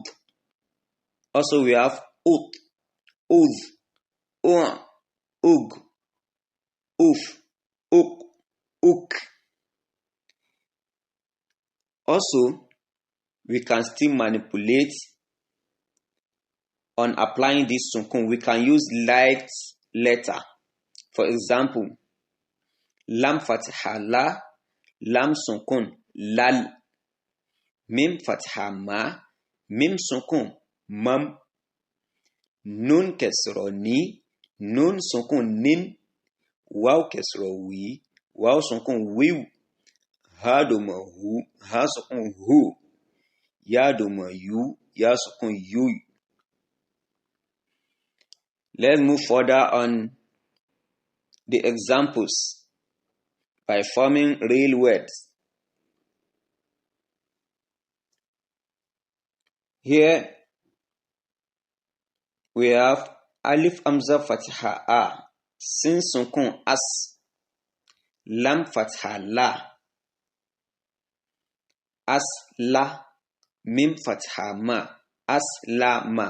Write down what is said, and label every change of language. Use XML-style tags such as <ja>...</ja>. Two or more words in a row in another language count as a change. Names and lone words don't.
<en>Also we have ut, ud, ug, uf, uk, uk. Also, we can still manipulate on applying this sukun. We can use light letter. For example,</en> <ar>لام فتحة لَ، لام سكون لَل، ميم فتحة مَ، ميم سكون مَم، نون كسرة نِ، نون سكون نِن، واو كسرة وِ، واو سكون وِو، هاء ضمة هُ، هاء سكون هُ، ياء ضمة يُ، ياء سكون يُ yu.</ar> <en>Let's move further on the examples by forming real words. Here we have</en> <ar>ألف همزة فتحة أَ، سين سكون أَس, لام فتحة لَ، أَس لَ، ميم فتحة مَ، أَس لَ مَ.</ar>